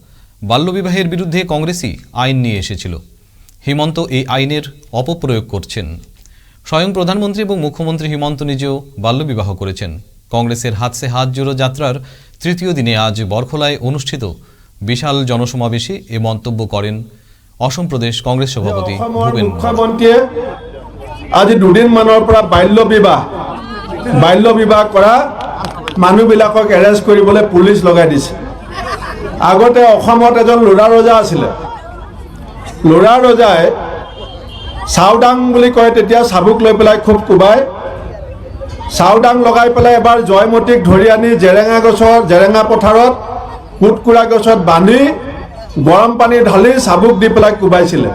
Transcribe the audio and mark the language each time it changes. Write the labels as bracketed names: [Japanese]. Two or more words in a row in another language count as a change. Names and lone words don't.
[Bangla] বাল্যবিবাহের বিরুদ্ধে কংগ্রেসই আইন নিয়ে এসেছিল। হিমন্ত এই আইনের অপপ্রয়োগ করছেন। স্বয়ং প্রধানমন্ত্রী এবং মুখ্যমন্ত্রী হিমন্ত নিজেও বাল্যবিবাহ করেছেন। কংগ্রেসের হাত সে হাত জোড়ো যাত্রার তৃতীয় দিনে আজ বরখলায় অনুষ্ঠিত বিশাল জনসমাবেশে এ মন্তব্য করেন অসম প্রদেশ কংগ্রেস সভাপতি ভূপেন। [Assamese] মুখ্যমন্ত্রীয়ে আজি দুদিনমানৰ পৰা বাল্যবিবাহ কৰা মানুহবিলাকক এৰেষ্ট কৰিবলৈ পুলিচ লগাই দিছে। আগতে অসমত এজন ল'ৰা ৰজা আছিলে। ল'ৰা ৰজাই চাউদাং বুলি কয়, তেতিয়া চাবুক লৈ পেলাই খুব কোবাই চাউদাং লগাই পেলাই এবাৰ জয়মতীক ধৰি আনি জেৰেঙা পথাৰত কুটকুৰা গছত বান্ধি গৰম পানী ঢালি চাবুক দি পেলাই কোবাইছিলে।